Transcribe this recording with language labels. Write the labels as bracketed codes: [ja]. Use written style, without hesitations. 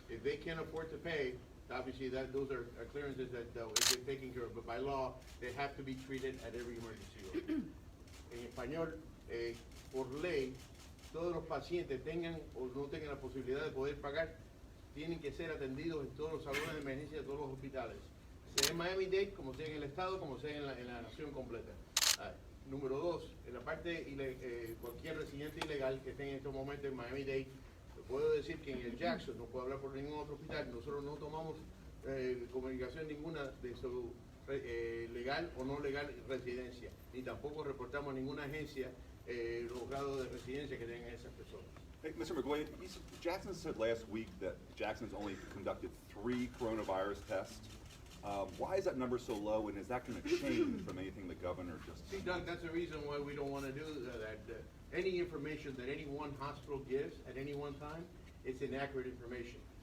[en] If they can't afford to pay, obviously those are clearances that get taken care of, but by law, they have to be treated at every emergency room. [es] En español, por ley, todos los pacientes tengan o no tengan la posibilidad de poder pagar, tienen que ser atendidos en todos los salones de emergencia de todos los hospitales, sea en Miami-Dade, como sea en el estado, como sea en la nación completa. Número dos, en la parte, cualquier residente ilegal que esté en estos momentos en Miami-Dade, puedo decir que en el Jackson, no puedo hablar por ningún otro hospital, nosotros no tomamos comunicación ninguna de su legal o no legal residencia, ni tampoco reportamos a ninguna agencia los grados de residencia que tengan esas personas. [en] Hey, Mr. McGuay, Jackson said last week that Jackson's only conducted 3 coronavirus tests. Why is that number so low, and is that going to change from anything the governor just See, said? Doug, that's the reason why we don't want to do that. Any information that any one hospital gives at any one time, it's inaccurate information.